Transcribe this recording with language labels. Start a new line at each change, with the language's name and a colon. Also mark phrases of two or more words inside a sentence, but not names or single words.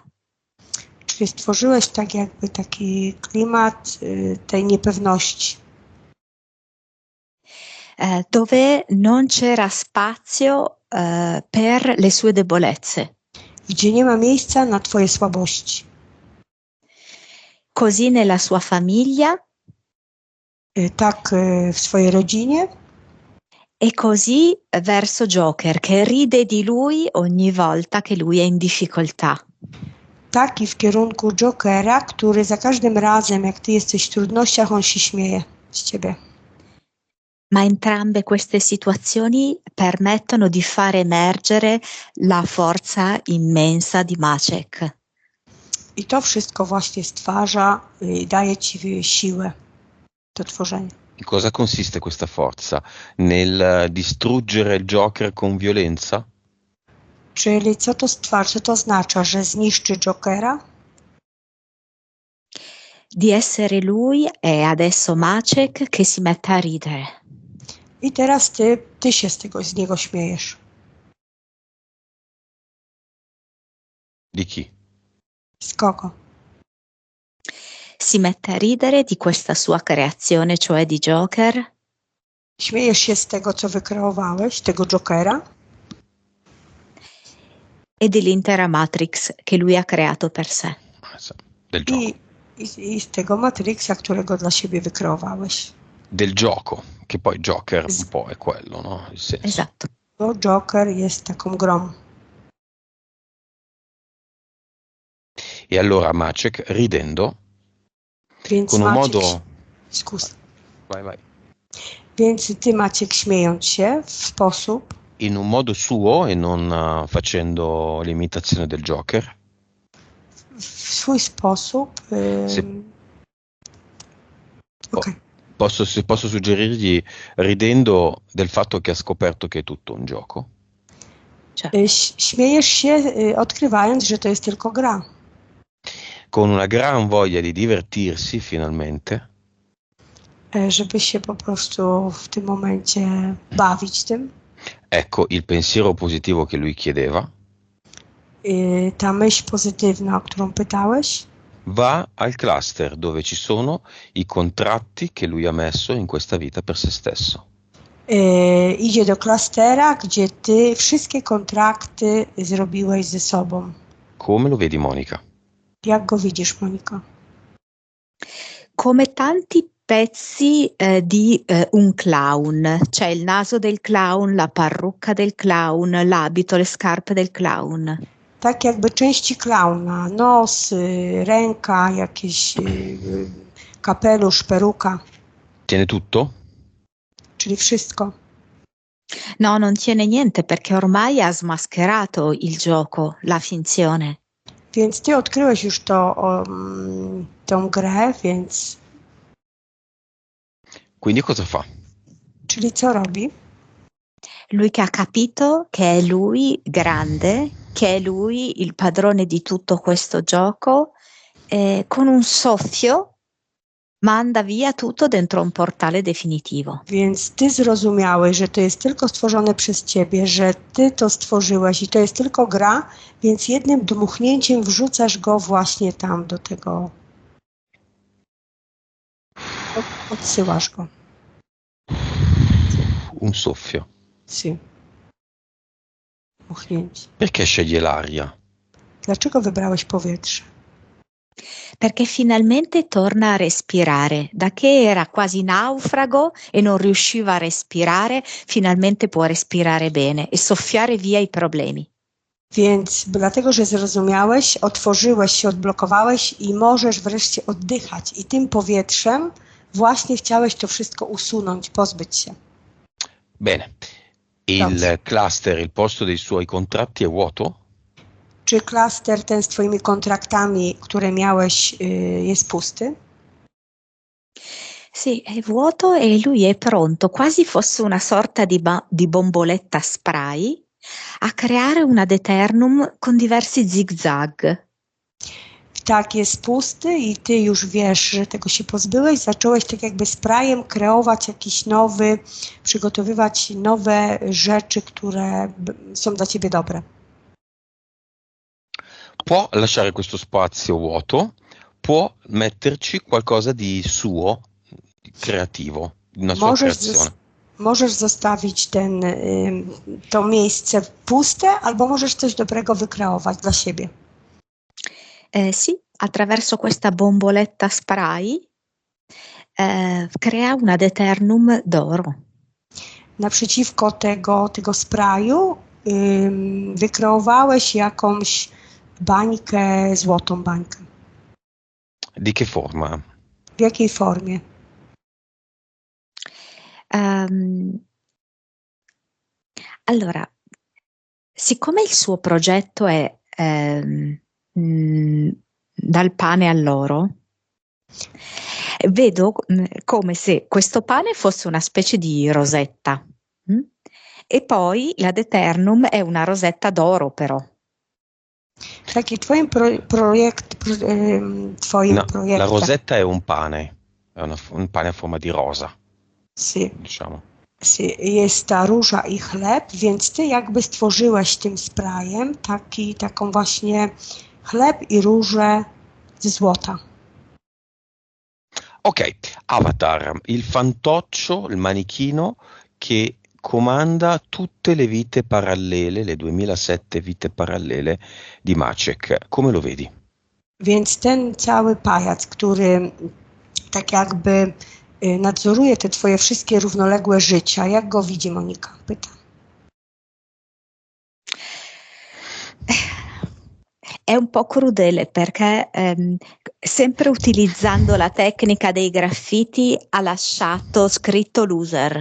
Polish: Czyli stworzyłeś tak jakby taki klimat tej niepewności.
Italian: Dove non c'era spazio per le sue debolezze.
Polish: Gdzie nie ma miejsca na twoje słabości.
Italian: Così nella sua famiglia.
Polish: Tak w swojej rodzinie.
Italian: E così verso Joker, che ride di lui ogni volta che lui è in difficoltà.
Polish: Tak i w kierunku Jokera, który za każdym razem, jak ty jesteś w trudnościach, on się śmieje z ciebie.
Italian: Ma entrambe queste situazioni permettono di far emergere la forza immensa di Maciek.
Polish: I to wszystko właśnie stwarza i daje ci siłę do tworzenia.
Italian: In cosa consiste questa forza? Nel distruggere il Joker con violenza?
Polish: Czyli co to stwarza? Co to oznacza, że zniszczy Jokera?
Italian: Di essere lui e adesso Maciek che si mette a ridere.
Polish: I teraz ty się z niego śmiejesz.
Italian: Di chi?
Polish: Z kogo?
Italian: Si mette a ridere di questa sua creazione, cioè di Joker.
Polish: Śmiejesz się z tego, co wykreowałeś, tego Jokera.
Italian: E dell'intera Matrix che lui ha creato per sé. Del gioco.
Polish: I z tego Matrixa, którego dla siebie wykreowałeś.
Italian: Del gioco, che poi Joker un po' è quello, no? Il senso. Esatto.
Polish: Bo Joker jest taką grą.
Italian: E allora Maciek, ridendo,
Polish: Więc
Italian: con un Maciek, modo... Scusa. Vai.
Polish: Więc ty, Maciek, śmiejąc się w sposób...
Italian: In un modo suo e non facendo l'imitazione del Joker.
Polish: W swój sposób...
Italian: Se... Okay. Posso suggerirgli, ridendo del fatto che ha scoperto che è tutto un gioco?
Polish: Śmiejesz się, odkrywając, że to jest tylko gra.
Italian: Con una gran voglia di divertirsi finalmente,
Polish: Żeby się po prostu w tym momencie bawić tym.
Italian: ecco il pensiero positivo che lui chiedeva,
Polish: Ta myśl pozytywna, o którą pytałeś,
Italian: va al cluster dove ci sono i contratti che lui ha messo in questa vita per se stesso.
Polish: Idzie do klastera, gdzie ty wszystkie kontrakty zrobiłeś ze sobą.
Italian: Come lo vedi, Monica?
Polish: Jak go widzisz, Monika?
Italian: Come tanti pezzi di un clown, c'è il naso del clown, la parrucca del clown, l'abito, le scarpe del clown.
Polish: Tak jakby części klauna, nos, ręka, jakiś kapelusz, peruka,
Italian: Tiene tutto?
Polish: czyli wszystko.
Italian: No, non tiene niente perché ormai ha smascherato il gioco, la finzione.
Polish: Więc ty odkryłeś już tą grę, więc...
Italian: Quindi cosa fa?
Polish: Czyli co robi?
Italian: Lui che ha capito che è lui grande, che è lui il padrone di tutto questo gioco, con un soffio manda via tutto dentro un portale definitivo.
Polish: Więc ty zrozumiałeś, że to jest tylko stworzone przez ciebie, że ty to stworzyłeś i to jest tylko gra, więc jednym dmuchnięciem wrzucasz go właśnie tam do tego. Odsyłasz go.
Italian: Un soffio.
Polish: Si. Dmuchnięcie.
Italian: Perché sceglie l'aria?
Polish: Dlaczego wybrałeś powietrze?
Italian: Perché finalmente torna a respirare. Da che era quasi naufrago e non riusciva a respirare, finalmente può respirare bene e soffiare via i problemi.
Polish: Więc dlatego, że zrozumiałeś, otworzyłeś się, odblokowałeś i możesz wreszcie oddychać. I tym powietrzem właśnie chciałeś to wszystko usunąć, pozbyć się.
Italian: Bene. Il cluster, il posto dei suoi contratti è vuoto?
Polish: Czy klaster ten z twoimi kontraktami, które miałeś, jest pusty?
Italian: Sì, è vuoto e lui è pronto, quasi fosse una sorta di bomboletta spray, a creare un
Latin: ad eternum
Italian: con diversi zigzag.
Polish: Tak, jest pusty i ty już wiesz, że tego się pozbyłeś. Zacząłeś tak jakby sprayem kreować jakiś nowy, przygotowywać nowe rzeczy, które są dla ciebie dobre.
Italian: Può lasciare questo spazio vuoto, può metterci qualcosa di suo, creativo, una sua creazione.
Polish: Możesz zostawić to miejsce puste, albo możesz coś dobrego wykreować dla siebie.
Italian: Sì, attraverso questa bomboletta spray crea un
Latin: ad eternum
Italian: d'oro.
Polish: Naprzeciwko tego sprayu wykreowałeś jakąś bańkę, złotą bańkę.
Italian: Di che forma?
Polish: W jakiej formie?
Italian: Allora, siccome il suo progetto è dal pane all'oro, vedo come se questo pane fosse una specie di rosetta e poi l'
Latin: ad eternum
Italian: è una rosetta d'oro però.
Polish: Taki twoim projektem.
Italian: La rosetta è un pane, è un pane a forma di rosa. Sì. Diciamo. Sì,
Polish: jest ta róża i chleb, więc ty jakby stworzyłeś tym sprayem taką właśnie chleb i różę ze złota.
Italian: Ok, Avatar, il fantoccio, il manichino che comanda tutte le vite parallele, le 2007 vite parallele di Maciek. Come lo vedi?
Polish: Więc ten cały pajac, który tak jakby nadzoruje te twoje wszystkie równoległe życia. Jak go widzi Monika? Pyta.
Italian: È un po' crudele perché sempre utilizzando la tecnica dei graffiti ha lasciato scritto loser.